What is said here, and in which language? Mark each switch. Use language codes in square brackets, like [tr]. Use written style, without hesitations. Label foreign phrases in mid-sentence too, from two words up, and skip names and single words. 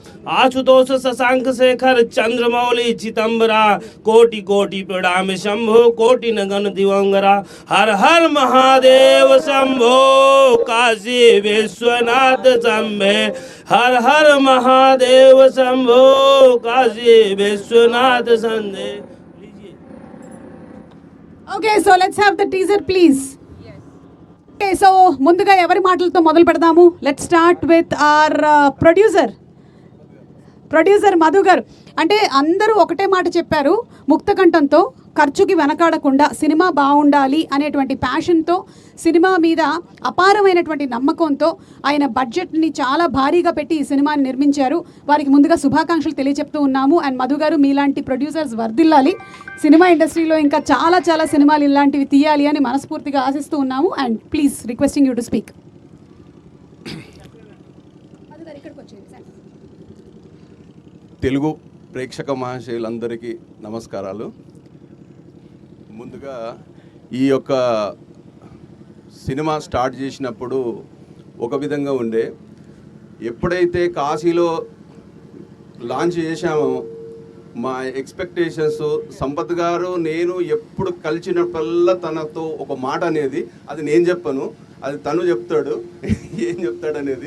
[hi] आशुतोष शशांक शेखर चंद्रमौली चिदंबरा कोटि कोटि प्रणाम शंभो कोटि नगन दिवंगरा. हर हर महादेव शंभो काशी विश्वनाथ शंभे. हर हर महादेव शंभो काशी विश्वनाथ संदे. [en] okay, so let's have the teaser please. okay, so [te] ముందుగా ఎవరి మాటలతో మొదలు పెడదాము? [en] let's start with our producer మధు గారు. [te] అంటే అందరూ ఒకటే మాట చెప్పారు, ముక్తకంఠంతో, ఖర్చుకి వెనకాడకుండా సినిమా బాగుండాలి అనేటువంటి ప్యాషన్తో, సినిమా మీద అపారమైనటువంటి నమ్మకంతో ఆయన బడ్జెట్ని చాలా భారీగా పెట్టి ఈ సినిమాని నిర్మించారు. వారికి ముందుగా శుభాకాంక్షలు తెలియచెప్తూ ఉన్నాము. అండ్ మధు గారు, మీలాంటి ప్రొడ్యూసర్స్ వర్ధిల్లాలి. సినిమా ఇండస్ట్రీలో ఇంకా చాలా చాలా సినిమాలు ఇలాంటివి తీయాలి అని మనస్ఫూర్తిగా ఆశిస్తూ ఉన్నాము. [en] and please requesting you to speak. [te] తెలుగు ప్రేక్షక మహాశయులందరికీ నమస్కారాలు. ముందుగా ఈ యొక్క సినిమా స్టార్ట్ చేసినప్పుడు ఒక విధంగా ఉండే, ఎప్పుడైతే కాశీలో లాంచ్ చేశామో మా ఎక్స్పెక్టేషన్స్, సంపత్ గారు నేను ఎప్పుడు కలిసినప్పుడల్లా తనతో ఒక మాట అనేది, అది నేను చెప్పను, అది తను చెప్తాడు ఏం చెప్తాడనేది.